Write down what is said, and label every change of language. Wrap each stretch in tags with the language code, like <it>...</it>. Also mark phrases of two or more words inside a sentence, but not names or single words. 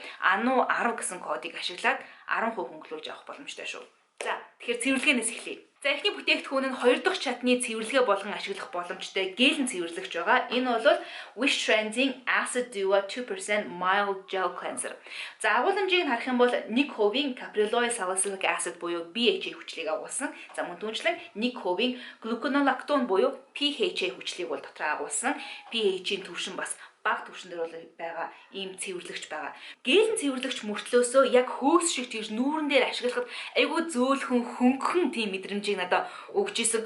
<mn>Ану 10 гэсэн кодыг ашиглаад 10% хөнгөлүүлж авах боломжтой шүү. За тэгэхээр цэвэрлэгээнээс эхлэе. За эхний бүтээгдэхүүн нь 2 дахь чатны цэвэрлэгээ болгон ашиглах боломжтой гелэн цэвэрлэгч байгаа. Энэ бол Wish Trends-ийн Acid Duo 2% Mild Gel Cleanser. За агуулмжийг харах юм бол 1%</mn> <en>capryloid salicylic acid</en> <mn>буюу BHA хүчлийг агуулсан. За мөн түүнчлэн 1% gluconolactone буюу PHA хүчлийг бол дотроо агуулсан. PHA-ийн түвшин бас бага түвшин дээр бол байгаа ийм цэвэрлэгч байгаа. Гелэн цэвэрлэгч мөртлөөсөө яг хөөс шиг тийш нүүрэн дээр ашиглахад айгүй зөөлхөн хөнгөн тийм мэдрэмжийг надад өгч исэн.</mn>